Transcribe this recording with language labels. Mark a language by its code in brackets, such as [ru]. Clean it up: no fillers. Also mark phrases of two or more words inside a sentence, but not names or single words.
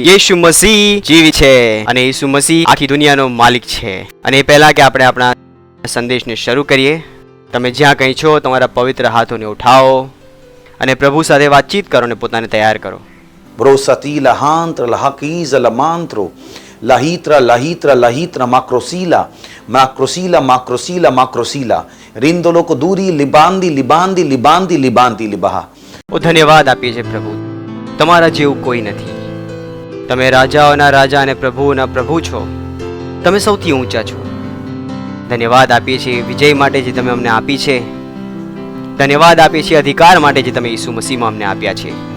[gu] યેશુ મસીહ જીવી છે અને યેશુ મસીહ આખી દુનિયાનો માલિક છે. અને એ પહેલા કે આપણે આપણા સંદેશને શરૂ કરીએ, તમે જ્યાં કંઈ છો તમારા પવિત્ર હાથોને ઉઠાવો અને પ્રભુ સાથે વાતચીત કરો અને પોતાને તૈયાર કરો. Brosati lahantra lahakiza lamantro lahitra lahitra lahitra macrosila macrosila macrosila macrosila rindolo ko duri libandi libandi libandi libandi libaha. ધન્યવાદ આપીએ છીએ પ્રભુ, તમારા જેવું કોઈ નથી. તમે રાજાઓના રાજા અને પ્રભુઓના પ્રભુ છો. તમે સૌથી ઊંચા છો. ધન્યવાદ આપીએ છીએ વિજય માટે જે તમે અમને આપી છે. ધન્યવાદ આપીએ છીએ અધિકાર માટે જે તમે ઈસુ મસીહમાં અમને આપ્યા છે.